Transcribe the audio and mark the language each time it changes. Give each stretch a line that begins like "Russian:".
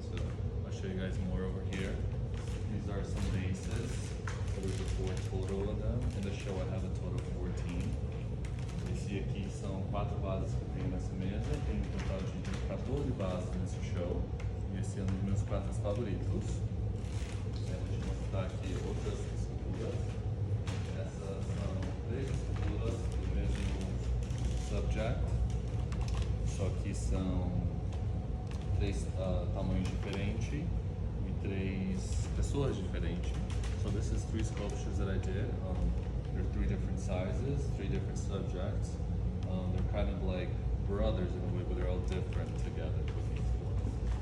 English: So I'll show you guys more over here. These are some vases. So there's a 4 total of them. In the show I have a total of 14.
Portuguese: Esse aqui são 4 vasos que eu tenho nessa mesa. Tem um total de 14 vasos nesse show. E esse é um dos meus quadros favoritos. Deixa eu mostrar aqui outras esculturas. Essas são 3 esculturas do mesmo subject. Só que são 3 tamanhos diferentes e 3 pessoas diferentes.
English: So this is 3 sculptures that I did. They're 3 different sizes, 3 different subjects. They're kind of like brothers in a way, but they're all different together with these ones.